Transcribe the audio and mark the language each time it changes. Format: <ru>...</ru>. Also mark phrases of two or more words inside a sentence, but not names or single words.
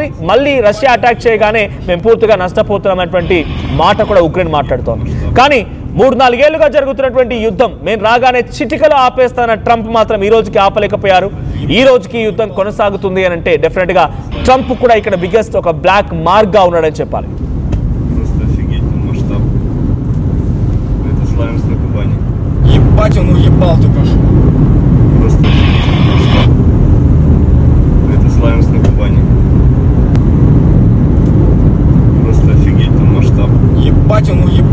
<te>మళ్ళీ రష్యా అటాక్ చేయగానే మేము పూర్తిగా నష్టపోతున్నామనేటువంటి మాట కూడా ఉక్రెయిన్ మాట్లాడుతోంది. కానీ 3-4 ఏళ్లుగా జరుగుతున్నటువంటి యుద్ధం మేము రాగానే చిటికలో ఆపేస్తాన ట్రంప్ మాత్రం ఈ రోజుకి ఆపలేకపోయారు. ఈ రోజుకి యుద్ధం కొనసాగుతుంది అని అంటే డెఫినెట్గా ట్రంప్ కూడా ఇక్కడ బిగ్గెస్ట్ ఒక</te> <en>black markగా</en> <te>ఉన్నాడని చెప్పాలి.</te> <ru>Ебать, он уебал только что. Просто масштаб. Это Славянск на Кубани. Просто офигеть там масштаб. Ебать, он уебал только что.</ru>